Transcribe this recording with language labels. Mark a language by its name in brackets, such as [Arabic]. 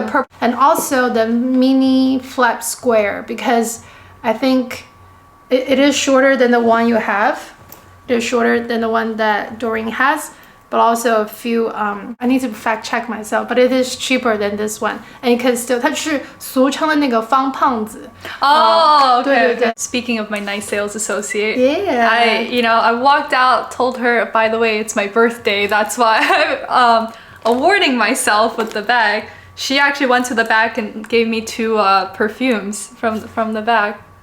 [English] the purple, and also the mini flap square, because I think it is shorter than the one you have. It is shorter than the one that Doreen has, but also a few. I need to fact check myself, but it is cheaper than this one, and you can still. [Chinese] 它是俗称的那个方胖子。 [English] Oh, okay. [Chinese] 对。 [English] Speaking of my nice sales associate, Yeah. I walked out, told her, by the way, it's my birthday. That's why I'm awarding myself with the bag. She actually went to the back and gave me 2 perfumes from the bag.